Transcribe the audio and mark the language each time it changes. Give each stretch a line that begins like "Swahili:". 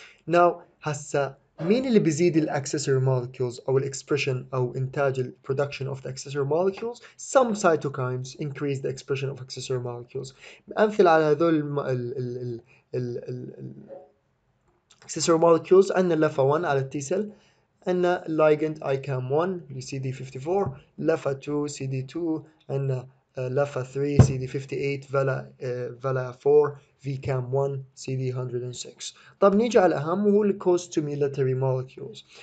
Arabic: Now هسا مين اللي بيزيد ال accessory molecules أو ال expression أو إنتاج ال
English: production of the accessory molecules? Some cytokines increase the expression of accessory molecules.
Arabic: أمثلة على هذول ال accessory molecules عندنا LAFA 1 على التي سيل، عندنا ligand ICAM1 CD54، LAFA 2 CD2، عندنا LAFA 3 CD58، VALA 4 VCAM1 CD106. طب نيجي على الأهم وهو ال co-stimulatory molecules.